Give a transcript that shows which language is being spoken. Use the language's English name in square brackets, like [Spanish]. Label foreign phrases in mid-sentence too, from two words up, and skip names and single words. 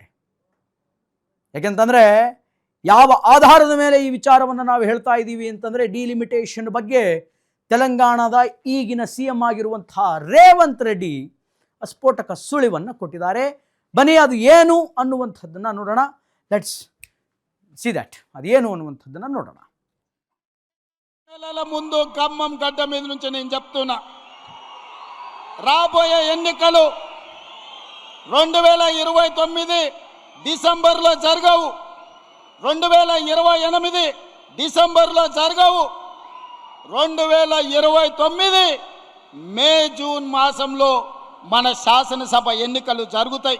[Kannada] ಯಾಕೆಂತಂದರೆ ಯಾವ ಆಧಾರದ ಮೇಲೆ ಈ ವಿಚಾರವನ್ನು ನಾವು ಹೇಳ್ತಾ ಇದ್ದೀವಿ ಅಂತಂದರೆ, ಡಿಲಿಮಿಟೇಷನ್ ಬಗ್ಗೆ ತೆಲಂಗಾಣದ ಈಗಿನ CM ಆಗಿರುವಂತಹ ರೇವಂತ್ ರೆಡ್ಡಿ ಸ್ಫೋಟಕ ಸುಳಿವನ್ನು ಕೊಟ್ಟಿದ್ದಾರೆ. ಬನ್ನಿ ಅದು ಏನು ಅನ್ನುವಂಥದ್ದನ್ನು ನೋಡೋಣ. [English] let's see that [Kannada] అదేను ಅನ್ನುವಂಥದ್ದನ್ನು ನೋಡೋಣ. [Telugu] నెలల ముందు ఖమ్మం గడ్డ మీద నుంచి నేను చెప్తున్నా, రాబోయే ఎన్నికలు 2029 డిసెంబర్లో జరగవు, 2028 డిసెంబర్లో జరగవు, 2029 మే జూన్ మాసంలో మన శాసనసభ ఎన్నికలు జరుగుతాయి.